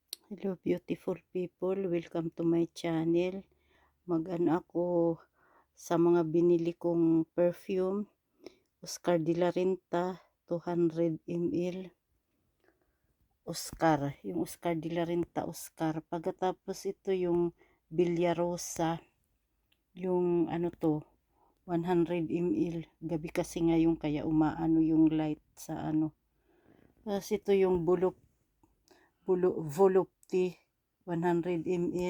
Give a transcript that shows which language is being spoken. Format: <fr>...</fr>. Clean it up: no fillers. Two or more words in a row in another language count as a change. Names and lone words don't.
<en>Hello beautiful people, welcome to my channel.</en> <tl>Mag-ano ako sa mga binili kong perfume. Oscar de la Renta 200 ml. Oscar, yung Oscar de la Renta Oscar. Pagkatapos ito yung Villarosa, yung ano to, 100 ml. Gabi kasi ngayon kaya umaano yung light sa ano. Tapos ito yung Volupti 100 ml.</tl>